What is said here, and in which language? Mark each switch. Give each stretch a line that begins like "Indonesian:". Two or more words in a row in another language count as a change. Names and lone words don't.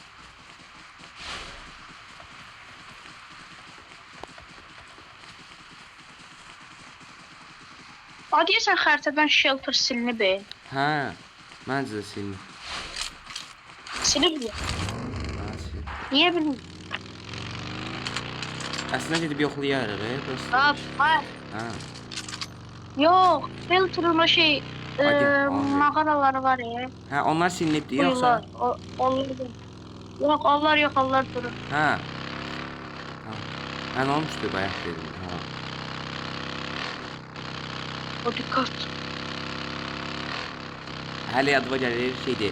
Azerbaijani: Hadi sen xəritədən shelter silinib be. Hə, məncə də silin.
Turkish: Silib mi?
Azerbaijani: Hə, sil.
Turkish: Niye bilmiyorum.
Azerbaijani: Əslində gedib yoxlayarıq, prosta.
Turkish: Hayır.
Azerbaijani: Hə.
Turkish: Yok. Shelter'ın o şey Hadi, abi. mağaraları var ya.
Azerbaijani: Hə, onlar silinibdi yoxsa?
Turkish: Onlar yok, onlar durur.
Azerbaijani: Hə. Hə, nə olmuşdu bayaq dedim. Hə.
Turkish: O dikkat.
Azerbaijani: Hələ yadıma gəlir şeydir.